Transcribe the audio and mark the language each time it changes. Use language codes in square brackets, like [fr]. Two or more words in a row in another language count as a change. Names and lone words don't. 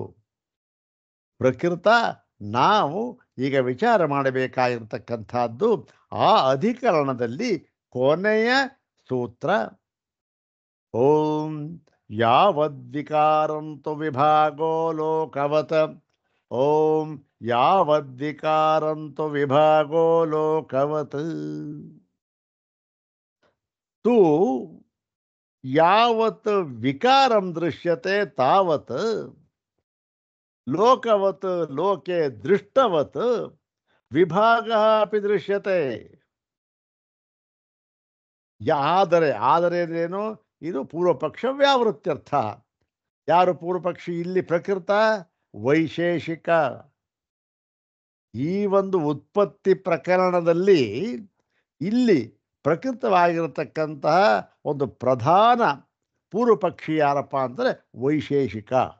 [kn] ಪ್ರಕೃತ ನಾವು ಈಗ ವಿಚಾರ ಮಾಡಬೇಕಾಗಿರ್ತಕ್ಕಂಥದ್ದು ಆ ಅಧಿಕರಣದಲ್ಲಿ ಕೊನೆಯ ಸೂತ್ರ. [sa] ಓಂ ಯಾವದ್ವಿಕಾರಂತು ವಿಭಾಗೋ ಲೋಕವತ್ ಓಂ ಯಾವದ್ವಿಕಾರಂತು ವಿಭಾಗೋ ಲೋಕವತ್. ತು ಯಾವತ್ ವಿಕಾರಂ ದೃಶ್ಯತೆ ತಾವತ್ ಲೋಕವತ್ ಲೋಕೆ ದೃಷ್ಟವತ್ ವಿಭಾಗ ಅಪಿ ದೃಶ್ಯತೆ. [kn] ಆದರೆ ಅಂದ್ರೇನು? ಇದು ಪೂರ್ವಪಕ್ಷ ವ್ಯಾವೃತ್ಯರ್ಥ. ಯಾರು ಪೂರ್ವಪಕ್ಷಿ? ಇಲ್ಲಿ ಪ್ರಕೃತ ವೈಶೇಷಿಕ. ಈ ಒಂದು ಉತ್ಪತ್ತಿ ಪ್ರಕರಣದಲ್ಲಿ ಇಲ್ಲಿ ಪ್ರಕೃತವಾಗಿರತಕ್ಕಂತಹ ಒಂದು ಪ್ರಧಾನ ಪೂರ್ವಪಕ್ಷಿ ಯಾರಪ್ಪ ಅಂದರೆ ವೈಶೇಷಿಕ.